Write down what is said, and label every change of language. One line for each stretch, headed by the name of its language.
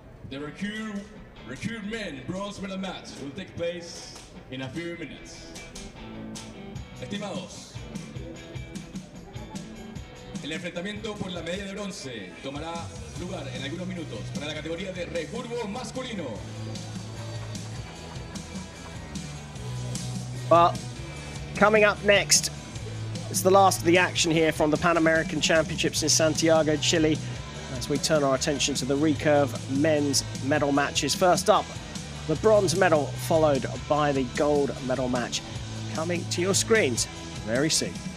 English: The Recurve men bronze medal match will take place in a few minutes.
Spanish: Estimados, el enfrentamiento por la medalla de bronce tomará lugar en algunos minutos para la categoría de recurvo masculino.
English: Well, coming up next, it's the last of the action here from the Pan American Championships in Santiago, Chile, as we turn our attention to the recurve men's medal matches. First up, the bronze medal, followed by the gold medal match, coming to your screens very soon.